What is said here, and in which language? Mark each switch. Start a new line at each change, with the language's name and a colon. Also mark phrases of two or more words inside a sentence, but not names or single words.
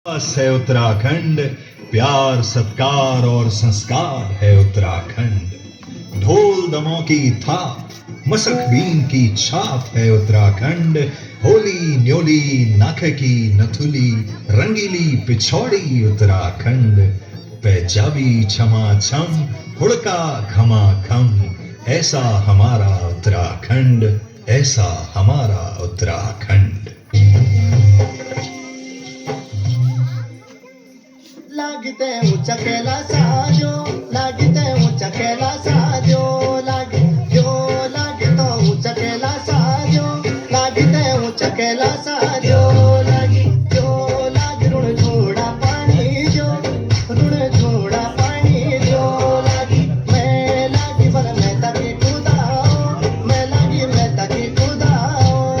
Hindi: बस है उत्तराखंड, प्यार सत्कार और संस्कार है उत्तराखंड। ढोल दमों की थाप, मसक बीन की छाप है उत्तराखंड। होली न्योली नाख की नथुली, रंगीली पिछौड़ी उत्तराखंड। पैजाबी छमा छम, हुड़का घमा घम, ऐसा हमारा उत्तराखंड, ऐसा हमारा उत्तराखंड।
Kumaoni: लागते ऊंचा कैलासा जो, लागते ऊंचा कैलासा जो, लागतो ऊंचा कैलासा जो, लागते ऊंचा कैलासा जो, लागी ऋण छोड़ा पाणी जो, ऋण छोड़ा पाणी जो, मैं लागी पर मैं ताकी खुदाओ, मैं लागी मैं ताकी खुदाओ।